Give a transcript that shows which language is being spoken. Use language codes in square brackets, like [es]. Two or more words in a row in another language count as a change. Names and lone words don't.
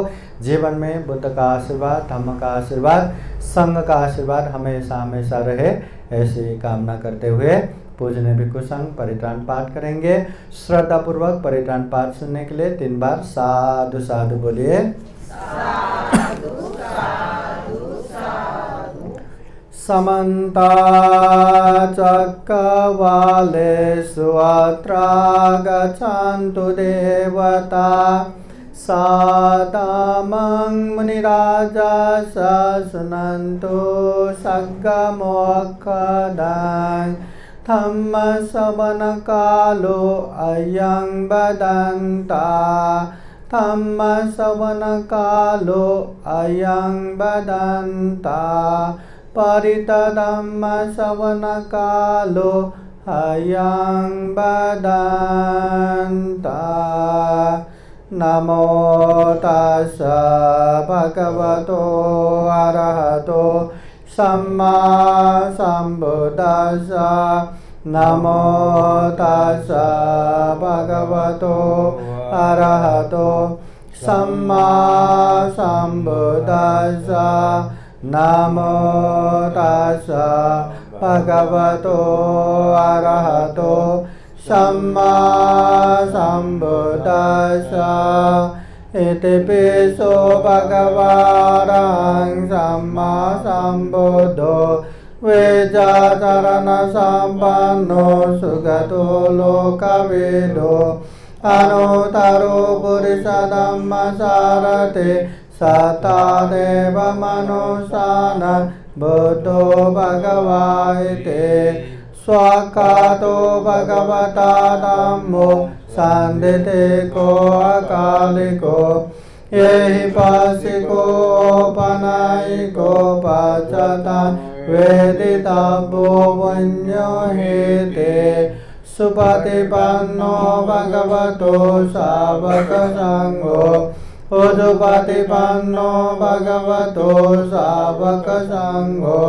[hi] जीवन में बुद्ध का आशीर्वाद, धम्म का आशीर्वाद, संघ का आशीर्वाद हमेशा हमेशा रहे, ऐसी कामना करते हुए पूजनीय भिक्षु संघ परित्राण पाठ करेंगे। श्रद्धा पूर्वक परित्राण पाठ सुनने के लिए 3 बार साधु साधु बोलिए। [pi] समन्ता चक्रवालेषु अत्र गच्छन्तु देवता सादमं मुनिराजा शृण्वन्तु सग्गमोक्षदां धम्मश्रवणकालो अयं वदन्ता धम्मश्रवणकालो अयं वदन्ता परितधम्मश्रवणकालो अयं वदन्ता नमो तस्स भगवतो अरहतो सम्मा सम्बुद्दस्स नमो तस्स भगवतो अरहतो सम्मा सम्बुद्दस्स नमो तस्स भगवतो अरहतो सम्मा सम्बुद्दस्स इति पिसो भगवान् सम्मा सम्बुद्धो वेदाचरणसम्पन्नो सुगतो लोकविदो अनुत्तरो पुरुषधम्मसारथे सतादेव मनुष्यान् बुद्धो भगवाते स्वाकातो भगवता धम्मो सन्दितो अकालिको एहि पासिको पनायिको पचता वेदितव्यो वन्यो हेते सुपतिपन्नो भगवतो सावकसङ्घो उजुपतिपन्नो भगवतो सावकसङ्घो